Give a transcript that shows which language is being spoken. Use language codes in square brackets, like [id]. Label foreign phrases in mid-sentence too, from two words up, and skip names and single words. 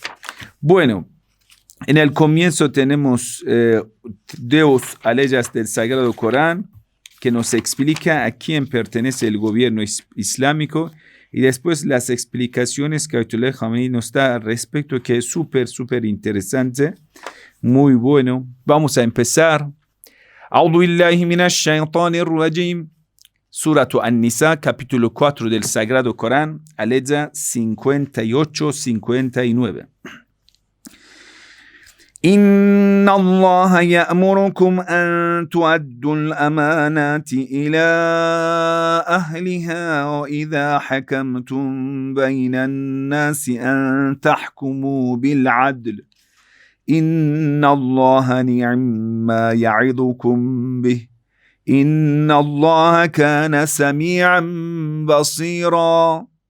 [es] Bueno, en el comienzo tenemos dos aleyas del Sagrado Corán que nos explica a quién pertenece el gobierno islámico y después las explicaciones que Ayatollah Khamenei nos da al respecto, que es súper interesante, muy bueno. Vamos a empezar. [ar] أعوذ بالله من الشيطان الرجيم. [es] Suratu An-Nisa, capítulo 4 del Sagrado Corán, aleya 58-59. [ar] إن الله يأمركم أن تؤدوا الأمانات إلى أهلها وإذا حكمتم بين الناس أن تحكموا بالعدل إن الله نعم ما يعظكم به إن الله كان سميعا بصيرا